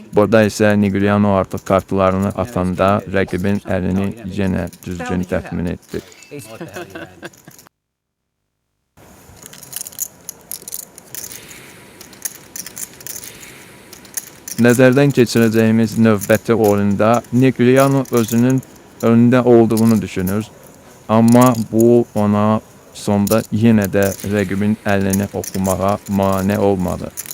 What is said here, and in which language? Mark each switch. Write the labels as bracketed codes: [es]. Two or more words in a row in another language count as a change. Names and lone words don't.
[az] Burada isə Negreanu artıq kartlarını atanda rəqibin əlini yenə düzgün təxmin etdi. [en] Ace. What the hell you had? [az] Nəzərdən keçirəcəyimiz növbəti oyunda Negreanu özünün önündə olduğunu düşünür, amma bu ona sonda yenə də rəqibin əlini oxumağa mane olmadı.